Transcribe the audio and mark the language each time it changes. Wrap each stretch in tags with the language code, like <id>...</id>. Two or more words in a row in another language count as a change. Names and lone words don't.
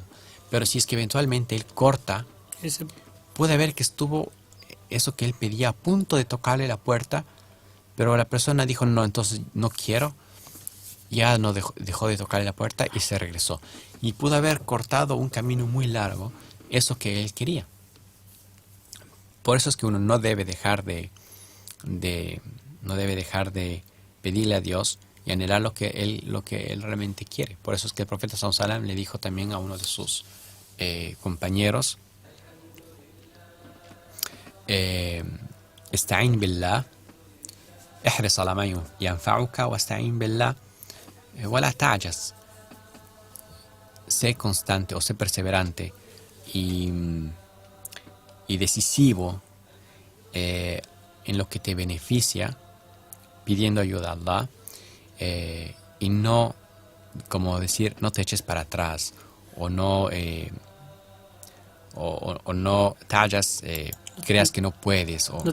<es>Pero si es que eventualmente él corta, puede ver que estuvo eso que él pedía a punto de tocarle la puerta, pero la persona dijo no, entonces no quiero, ya no dejó de tocarle la puerta y se regresó. Y pudo haber cortado un camino muy largo, eso que él quería. Por eso es que uno no debe dejar de pedirle a Dios y anhelar lo que él realmente quiere. Por eso es que el profeta</es> <ar>صلى الله عليه وسلم</ar> <es>le dijo también a uno de sus compañeros</es> <ar>استعين بالله احرص على ما ينفعك واستعين بالله ولا تعجز.</ar> <es>Sé constante o sé perseverante y decisivo en lo que te beneficia, pidiendo ayuda a Allah, y no, como decir, no te eches para atrás o no no tallas, creas que no puedes o</es>